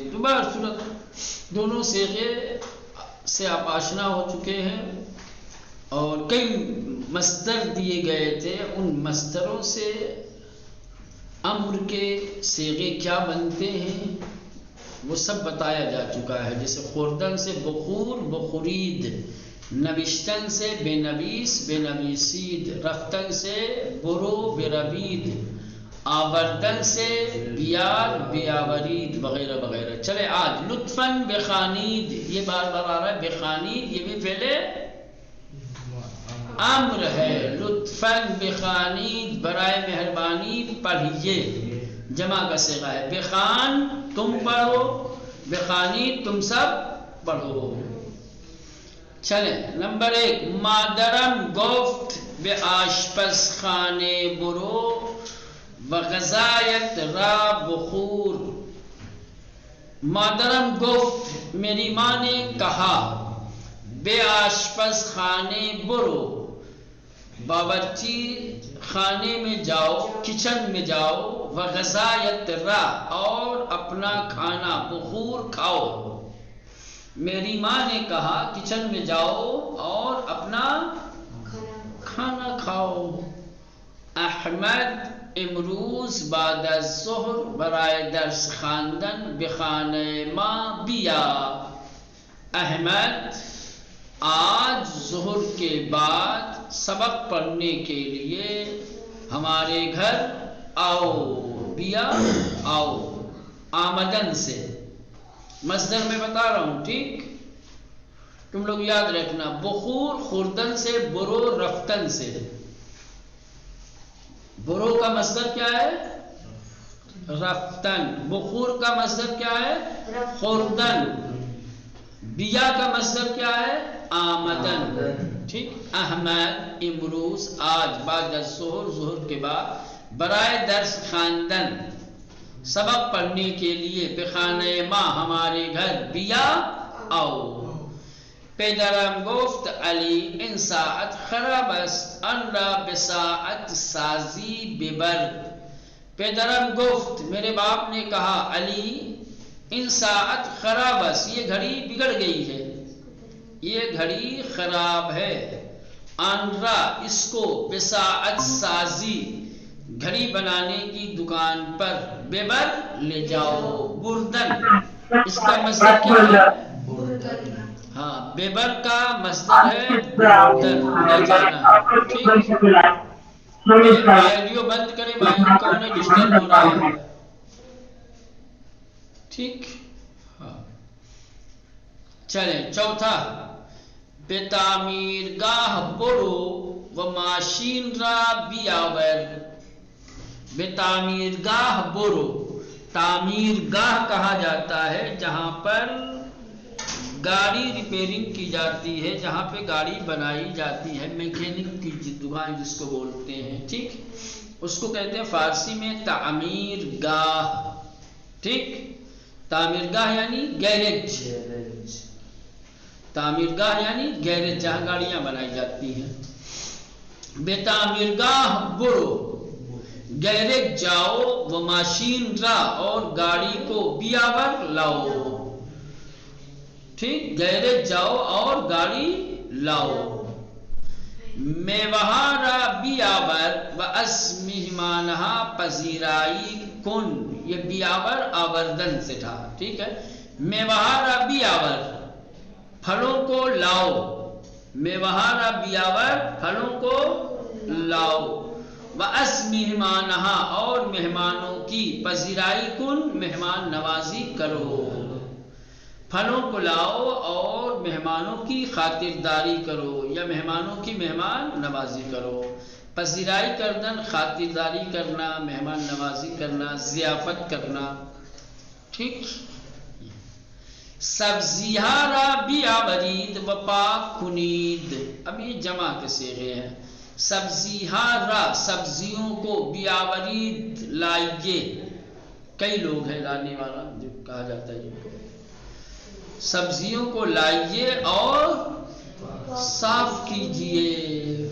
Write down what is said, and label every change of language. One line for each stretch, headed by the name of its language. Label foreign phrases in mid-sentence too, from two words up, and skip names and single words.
Urdu: تو بہرصورت دونوں صیغے سے آپ آشنا ہو چکے ہیں، اور کئی مصدر دیے گئے تھے، ان مصدروں سے امر کے صیغے کیا بنتے ہیں وہ سب بتایا جا چکا ہے۔ جیسے خوردن سے
Persian: بخور بخورید،
Urdu: نوشتن سے
Persian: بے نویس بے نویسید،
Urdu: رفتن سے
Persian: برو بربید،
Urdu: آوردن سے
Persian: بیار بیاورید،
Urdu: وغیرہ وغیرہ۔ چلے آج
Persian: لطفاً بخانید،
Urdu: یہ بار بار آ رہا ہے بخانید، یہ بھی فعل امر ہے۔
Persian: لطفاً بخانید،
Urdu: برائے مہربانی پڑھیے، جمع کا صیغہ ہے۔ بخان تم پڑھو، بخانید تم سب پڑھو۔ چلیں، نمبر ایک،
Persian: مادرم گفت بے آشپز خانے برو وغذایت را بخور۔ مادرم گفت،
Urdu: میری ماں نے کہا،
Persian: بے آشپز خانے برو،
Urdu: باورچی خانے میں جاؤ، کچن میں جاؤ،
Persian: وغذایت را،
Urdu: اور اپنا کھانا بخور کھاؤ۔ میری ماں نے کہا کچن میں جاؤ اور اپنا کھانا کھاؤ۔
Persian: احمد امروز بعد الظہر برائے درس خواندن بخانہ ما بیا۔
Urdu: احمد آج ظہر کے بعد سبق پڑھنے کے لیے ہمارے گھر آؤ۔ بیا آؤ، آمدن سے مصدر میں بتا رہا ہوں، ٹھیک؟ تم لوگ یاد رکھنا، بخور خوردن سے، برو رفتن سے۔ برو کا مصدر کیا ہے؟ رفتن۔ بخور کا مصدر کیا ہے؟ خوردن۔ بیا کا مصدر کیا ہے؟ آمدن، ٹھیک؟ احمد امروز آج
Persian: بعد الظہر،
Urdu: ظہر کے بعد،
Persian: برائے درس خواندن
Urdu: سبق پڑھنے کے لیے،
Persian: بخانہ ما
Urdu: ہمارے گھر، بیا آؤ۔
Persian: پدرم گفت علی ان ساعت خراب است ان را بساعت سازی ببر۔ پدرم گفت،
Urdu: میرے باپ نے کہا،
Persian: علی ان ساعت خراب است،
Urdu: یہ گھڑی بگڑ گئی ہے، یہ گھڑی خراب ہے۔
Persian: ان را،
Urdu: اس کو،
Persian: بساعت سازی،
Urdu: گھڑی بنانے کی دکان پر، ببر لے جاؤ۔ بردن، اس کا مصدر کیا ہے؟ ہاں، ببر کا مصدر ہے بردن، لے جانا، ٹھیک؟ وائلیو بند کرے، وائلیو کون ہے؟ ڈسٹرب ہو رہا ہے، ٹھیک؟ ہاں، چلیں چوتھا،
Persian: بے تعمیر گاہ برو و ماشین را بیاور۔ بے تعمیر گاہ برو، تعمیر گاہ
Urdu: کہا جاتا ہے جہاں پر گاڑی ریپیرنگ کی جاتی ہے، جہاں پہ گاڑی بنائی جاتی ہے، میکینک کی دکان جس کو بولتے ہیں، ٹھیک؟ اس کو کہتے ہیں فارسی میں
Persian: تعمیر گاہ،
Urdu: ٹھیک؟
Persian: تعمیر گاہ
Urdu: یعنی گیرج،
Persian: تعمیر گاہ
Urdu: یعنی گیرج، جہاں گاڑیاں بنائی جاتی ہیں۔
Persian: بے تعمیر گاہ برو،
Urdu: گیرج جاؤ
Persian: و ماشین را
Urdu: اور گاڑی کو بیاور لاؤ. ٹھیک, گیرج جاؤ اور گاڑی لاؤ.
Persian: میوہا را بیاور و از مہمانہا پذیرائی کن.
Urdu: یہ بیاور آوردن سے تھا. ٹھیک ہے,
Persian: میوہا را بیاور
Urdu: پھلوں کو لاؤ.
Persian: میوہا را بیاور
Urdu: پھلوں کو لاؤ.
Persian: وَأَسْ مِهْمَانَهَا
Urdu: اور مہمانوں کی
Persian: پذیرائی کن
Urdu: مہمان نوازی کرو. پھلوں کو لاؤ اور مہمانوں کی خاطرداری کرو یا مہمانوں کی مہمان نوازی کرو.
Persian: پذیرائی کردن
Urdu: خاطرداری کرنا, مہمان نوازی کرنا, ضیافت کرنا. ٹھیک.
Persian: سبزیہا را بیاورید و پاک کنید.
Urdu: اب یہ جمع کے صیغے ہیں.
Persian: سبزیہا را
Urdu: سبزیوں کو بیاورید لائیے. کئی لوگ ہیں لانے والا جو کہا جاتا ہے جن کو. سبزیوں کو لائیے اور صاف کیجئے.